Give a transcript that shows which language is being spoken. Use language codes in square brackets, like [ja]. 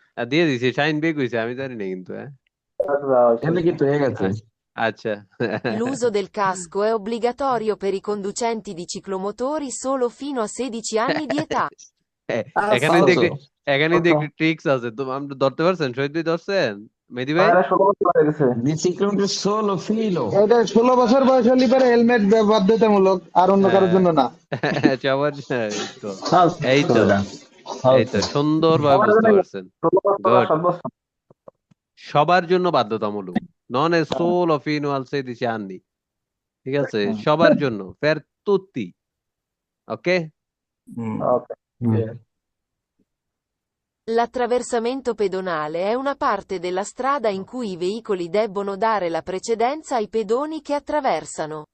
[bn] দিয়ে দিছি, শাইন বেগ হইছে, আমি জানি না কিন্তু। হ্যাঁ, এখানে কিন্তু হয়ে গেছে। আচ্ছা। [it] L'uso del casco è obbligatorio per i conducenti di ciclomotori solo fino a 16 anni di età. [bn] এখানে [it] falso. [bn] দেখি একটু ট্রিক্স আছে, তো আপনি ধরতে পারছেন? শহীদ ভাই ধরছেন? মেহেদী ভাই? [it] Biciclone solo filo. [bn] এটা 16 বছর বয়স হলে পরে হেলমেট বাধ্যতামূলক, আর অন্য কারোর জন্য না। সবার এই তো সুন্দরভাবে বুঝতে পারছেন। Good. সবার জন্য বাধ্যতামূলক, নন এ [it] solo fino al 16 anni, [bn] ঠিক আছে? সবার জন্য, [it] per tutti, [bn] ok? [it] L'attraversamento pedonale è una parte della strada in cui i veicoli debbono dare la precedenza ai pedoni che attraversano.